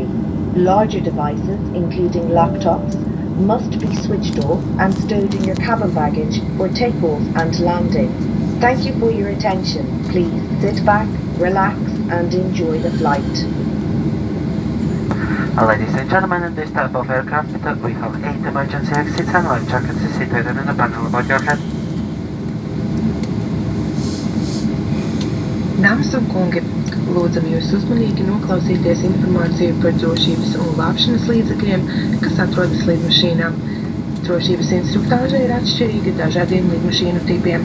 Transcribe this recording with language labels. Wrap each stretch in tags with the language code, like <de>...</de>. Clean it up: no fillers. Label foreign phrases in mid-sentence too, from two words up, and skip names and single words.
<en>Larger devices, including laptops, must be switched off and stowed in your cabin baggage for takeoff and landing. Thank you for your attention. Please sit back, relax, and enjoy the flight. Ladies and gentlemen, in this type of aircraft, we have 8 emergency exits and life jackets situated in the panel above your head.</en> <lv>Dāmas un kungi, lūdzam jūs uzmanīgi noklausīties informāciju par drošības un glābšanas līdzekļiem, kas atrodas lidmašīnā. Drošības instruktāža ir atšķirīga dažādiem lidmašīnu tipiem.</lv>